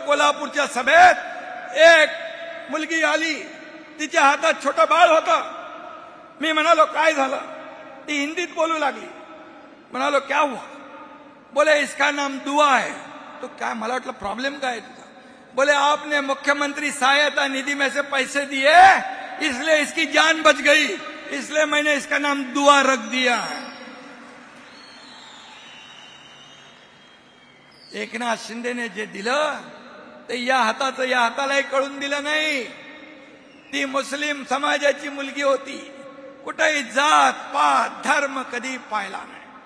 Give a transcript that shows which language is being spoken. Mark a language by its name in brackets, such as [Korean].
[Marathi] कोल्हापूरच्या सभेत एक मुलगी आली, तिच्या हातात छोटं बाळ होतं. मी म्हणालो काय झालं. ती हिंदीत बोलू लागली. म्हणालो [Hindi] क्या हुआ. बोले इसका नाम दुआ है. तो क्या, [Marathi] मला वाटलं प्रॉब्लेम काय आहे तुझा. [Hindi] बोले आपने मुख्यमंत्री सहायता निधि में से पैसे दिए इसलिए इसकी जान बच गई, इसलिए मैंने इसका नाम दुआ रख दिया. [Marathi] एकनाथ शिंदेने जे दिलं ते या हातालाही कळून दिलं नाही. ती मुस्लिम समाजाची मुलगी होती. कुठेही जात पात धर्म कधी पाहिला नाही.